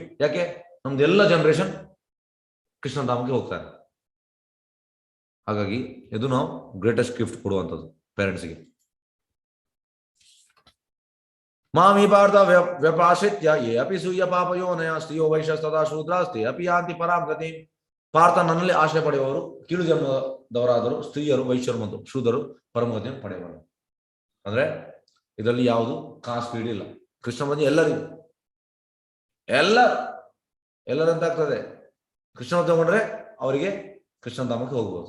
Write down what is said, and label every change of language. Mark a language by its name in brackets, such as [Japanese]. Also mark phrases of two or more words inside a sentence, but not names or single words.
[Kannada] ಯಾಕೆ, ನಮ್ದು ಎಲ್ಲ ಜನರೇಷನ್ ಕೃಷ್ಣ ಧಾಮಕ್ಕೆ ಹೋಗ್ತಾರೆ. ಹಾಗಾಗಿ ಇದು ನಾವು [English] greatest gift [Kannada] ಕೊಡುವಂಥದ್ದು ಪೇರೆಂಟ್ಸ್ಗೆ. [Sanskrit] ಮಾಮಿ ಪಾರ್ಥ ವ್ಯಪಾಶ್ರಿತ್ಯ ಯೇ ಅಪಿ ಸೂಯ ಪಾಪಯೋನಯ ಸ್ತ್ರೀಯೋ ವೈಶ್ಯಸ್ತದಾ ಶೂದ್ರಾಸ್ತಿ ಅಪಿ ಯಾಂತಿ ಪರಾಂ ಗತಿ. [Kannada] ಪಾರ್ಥ ನನ್ನಲ್ಲಿ ಆಶ್ರಯ ಪಡೆಯುವವರು ಕೀಳು ಜನ್ಮದವರಾದರು, ಸ್ತ್ರೀಯರು, ವೈಶ್ಯರು ಮತ್ತು ಶೂದ್ರರು ಪರಮಗತಿಯನ್ನು ಪಡೆಯುವರು. ಅಂದ್ರೆ ಇದರಲ್ಲಿ ಯಾವುದು [English] caste feed [Kannada] ಇಲ್ಲ. ಕೃಷ್ಣ ಬಂದು ಎಲ್ಲರಿಗೂ ಎಲ್ಲರಂತಾಗ್ತದೆ. ಕೃಷ್ಣ ತಗೊಂಡ್ರೆ ಅವರಿಗೆ ಕೃಷ್ಣ ಧಾಮಕ್ಕೆ ಹೋಗ್ಬೋದು.